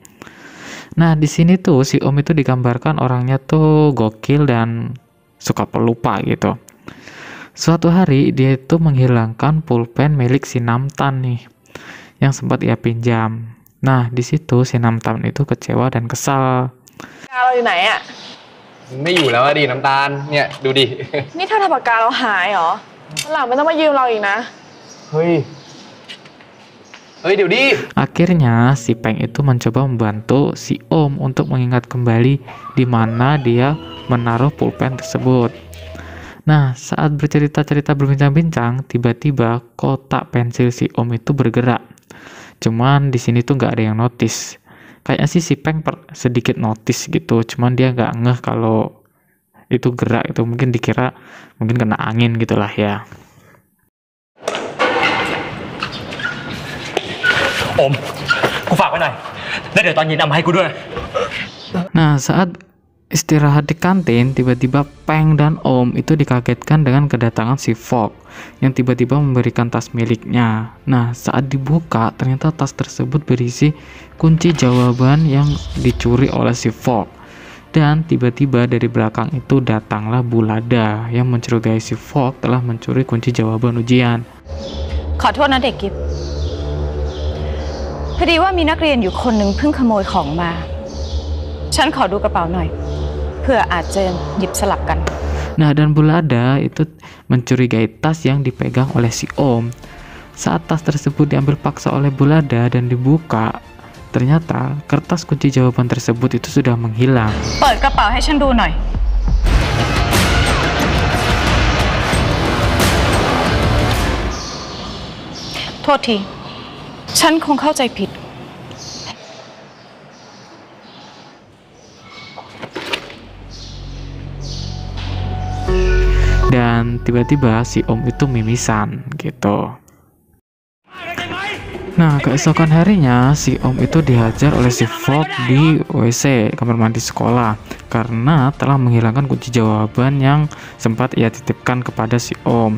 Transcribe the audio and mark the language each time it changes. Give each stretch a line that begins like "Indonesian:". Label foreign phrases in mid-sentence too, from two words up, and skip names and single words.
Indonesian: Nah, di sini tuh si Om itu digambarkan orangnya tuh gokil dan suka pelupa gitu. Suatu hari dia itu menghilangkan pulpen milik si Namtan nih, yang sempat ia pinjam. Nah, di situ si Namtan itu kecewa dan kesal.
Thai: เราอยู่ไหนอะ ไม่อยู่แล้วอะดิน้ำตาลเนี่ยดูดิ นี่เธอทำปากกาเราหายเหรอวันหลังไม่ต้องมายืมเราอีกนะ เฮ้ยเดี๋ยวดิ
Indonesian: Akhirnya si Peng itu mencoba membantu si Om untuk mengingat kembali di mana dia menaruh pulpen tersebut. Nah, saat bercerita-cerita berbincang-bincang, tiba-tiba kotak pensil si Om itu bergerak. Cuman di sini tuh nggak ada yang notice. Kayaknya sih si Peng sedikit notice gitu, cuman dia nggak ngeh kalau itu gerak itu, mungkin dikira mungkin kena angin gitulah ya.
Thai: โอมกูฝากไว้หน่อยแล้วเดี๋ยวตอนเย็นเอามาให้กูด้วย
Indonesian: Nah, saat istirahat di kantin, tiba-tiba Peng dan Om itu dikagetkan dengan kedatangan si Fok yang tiba-tiba memberikan tas miliknya. Nah, saat dibuka, ternyata tas tersebut berisi kunci jawaban yang dicuri oleh si Fok. Dan tiba-tiba dari belakang itu datanglah Bulada yang mencurigai si Fok telah mencuri kunci jawaban ujian.
Thai: ขอโทษนะเด็กกิฟพอดีว่ามีนักเรียนอยู่คนหนึ่งเพิ่งขโมยของมา ฉันขอดูกระเป๋าหน่อยเพื่ออาจจะหยิบสลับกัน
Indonesian: Nah, dan Bulada itu mencurigai tas yang dipegang oleh si Om. Saat tas tersebut diambil paksa oleh Bulada dan dibuka, ternyata kertas kunci jawaban tersebut itu sudah menghilang.
Thai: เปิดกระเป๋าให้ฉันดูหน่อย โทษที ฉันคงเข้าใจผิด
Indonesian: Dan tiba-tiba si Om itu mimisan gitu. Nah, keesokan harinya si Om itu dihajar oleh si Fok di WC kamar mandi sekolah karena telah menghilangkan kunci jawaban yang sempat ia titipkan kepada si Om.